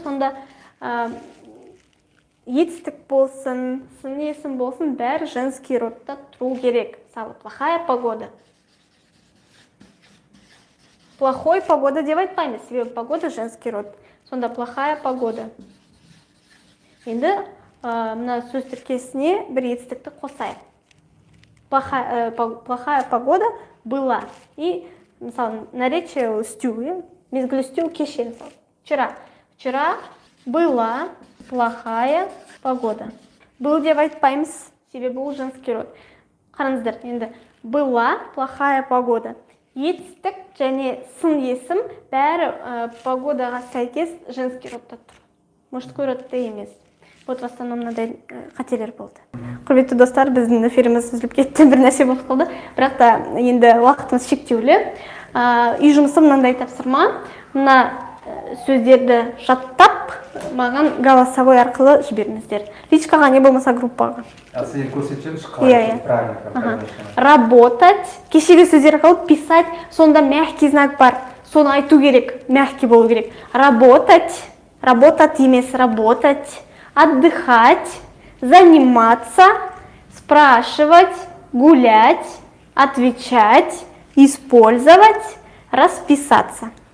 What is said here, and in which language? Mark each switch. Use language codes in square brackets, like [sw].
[kk] Сонда етістік болсын, сын есім болсын, бәрі женский родта тұру керек. [ru] Мысалы, плохая погода. Плохой погода [kk] деп айтпаймыз, себебі [ru] погода женский род. Сонда плохая погода. [kk] Енді мына сөз тіркесіне бір етістікті қосайық. [ru] Плохая погода была. И, [kk] мысалы, [ru] наречие стю, [kk] мезгіл стю кеше. [ru] Вчера была плохая погода. [kk] Был деп айтпаймыз, себебі бұл женский род. Қараңыздар, енді [ru] была плохая погода. [kk] Етістік және сын есім бәрі погодаға сәйкес женский родта тұр. Мужской родта емес. [ru] Вот в основном [kk] мынандай қателер болды. Құрметті достар, біздің эфиріміз үзіліп кетті, бір нәрсе болып қалды. Бірақ та енді уақытымыз шектеулі. Үй жұмысы мынандай тапсырма. Мына сөздерді жаттап, маған голосовой арқылы жіберіңіздер. Личкаға не болмаса группаға. Сізден көрсетеміз, қалай [ru] правильно. Работать, [kk] кешегі сөздер қалып, [ru] писать, [kk] сонда [ru] мягкий знак [kk] бар. Соны айту керек, мягкий болу керек. [ru] Работать, работать емес, работать. Отдыхать, заниматься, спрашивать, гулять, отвечать, использовать, расписаться.